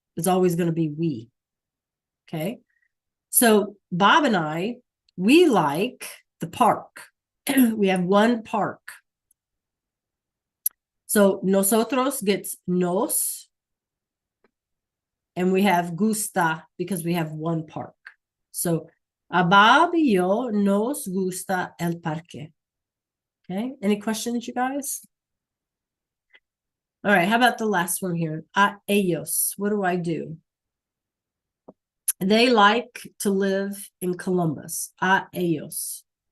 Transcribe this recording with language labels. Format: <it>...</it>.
<en>It's always going to be we. Okay. So Bob and I, we like the park. We have one park. So nosotros gets nos. And we have gusta because we have one park.</en> <es>So a Bob y yo nos gusta el parque.</es> <en>Okay, any questions, you guys? All right, how about the last one here? A ellos, what do I do? They like to live in Columbus.</en> <es>A ellos.</es>